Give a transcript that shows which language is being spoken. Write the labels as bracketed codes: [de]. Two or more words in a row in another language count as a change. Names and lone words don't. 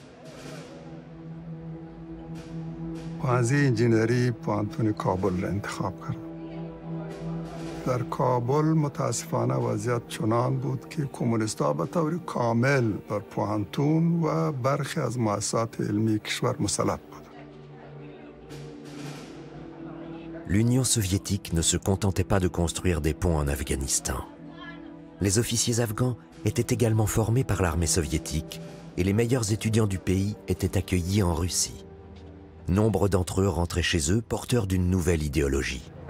[fa] پانزی انجینری پوانتون کابل را انتخاب کردم. در کابل متاسفانه وضعیت چنان بود که کمونیست‌ها به طور کامل بر پوانتون و برخی از مؤسسات علمی کشور مسلط بود. [fr] L'Union soviétique ne se contentait pas de construire des ponts en Afghanistan. Les officiers afghans étaient également formés par l'armée soviétique et les meilleurs étudiants du pays étaient accueillis en Russie. Nombre d'entre eux rentraient chez eux porteurs d'une nouvelle idéologie.